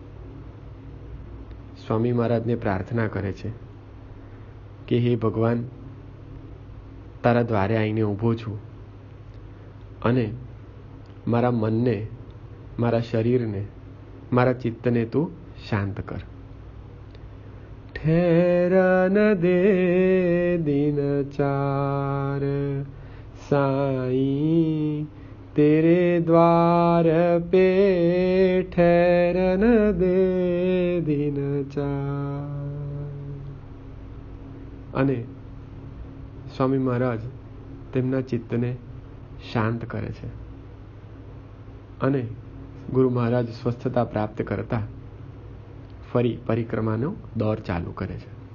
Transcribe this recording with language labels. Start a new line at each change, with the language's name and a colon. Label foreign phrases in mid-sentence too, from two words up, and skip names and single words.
Gujarati: સ્વામી મહારાજને પ્રાર્થના કરે છે કે હે ભગવાન, તારા દ્વારે આવીને ઊભો છું અને મારા મનને, મારા શરીરને, મારા ચિત્તને તું શાંત કર.
Hindi: ठहरन दे दिन चार, साईं तेरे द्वार पे ठहरन दे दिन चार.
Gujarati: અને સ્વામી મહારાજ તેમના ચિત્તને શાંત કરે છે અને ગુરુ મહારાજ સ્વસ્થતા પ્રાપ્ત કરતા ફરી પરિક્રમાનો દોર ચાલુ કરે છે.